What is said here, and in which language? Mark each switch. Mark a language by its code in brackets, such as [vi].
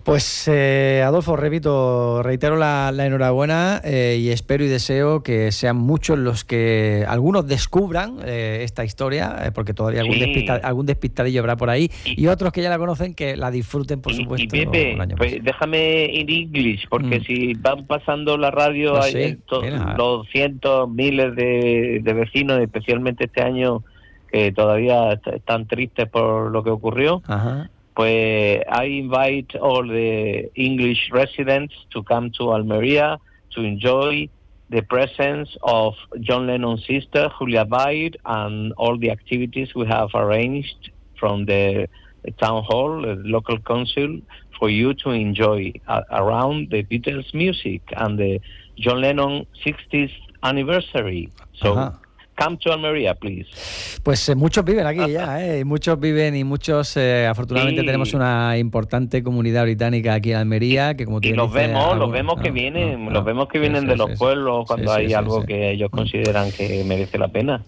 [es] Pues Adolfo, reitero la enhorabuena y espero y deseo que sean muchos los que algunos descubran esta historia, porque todavía algún despistadillo habrá por ahí, y otros que ya la conocen que la disfruten, por supuesto. Y Pepe, déjame en inglés, porque si van pasando la radio los cientos, miles de vecinos, especialmente este año, que todavía están tristes por lo que ocurrió. Ajá. [en] Pues I invite all the English residents to come to Almería to enjoy the presence of John Lennon's sister, Julia Byrd, and all the activities we have arranged from the town hall, the local council, for you to enjoy around the Beatles music and the John Lennon 60th anniversary. So, come to Almería, please. [es] Pues muchos viven aquí ya, muchos viven y muchos, afortunadamente tenemos una importante comunidad británica aquí en Almería, que como tú dices... Y los vemos que vienen de los pueblos cuando hay algo que ellos consideran que merece la pena.